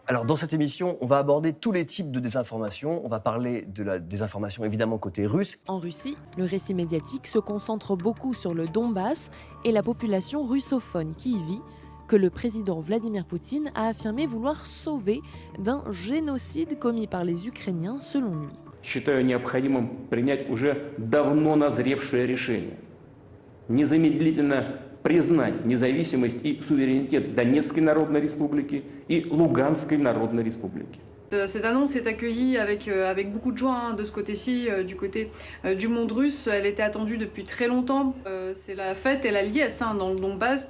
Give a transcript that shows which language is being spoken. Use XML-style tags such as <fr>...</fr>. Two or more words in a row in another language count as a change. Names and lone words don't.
<fr>Alors, dans cette émission, on va aborder tous les types de désinformation. On va parler de la désinformation, évidemment, côté russe. En Russie, le récit médiatique se concentre beaucoup sur le Donbass et la population russophone qui y vit, que le président Vladimir Poutine a affirmé vouloir sauver d'un génocide commis par les Ukrainiens, selon lui.</fr> <ru>Считаю необходимым принять уже давно назревшее решение. Незамедлительно признать независимость и суверенитет Донецкой Народной Республики и Луганской Народной Республики.</ru> <fr>Cette annonce est accueillie avec beaucoup de joie de ce côté-ci, du côté du monde russe. Elle était attendue depuis très longtemps. C'est la fête et la liesse dans le Donbass.</fr>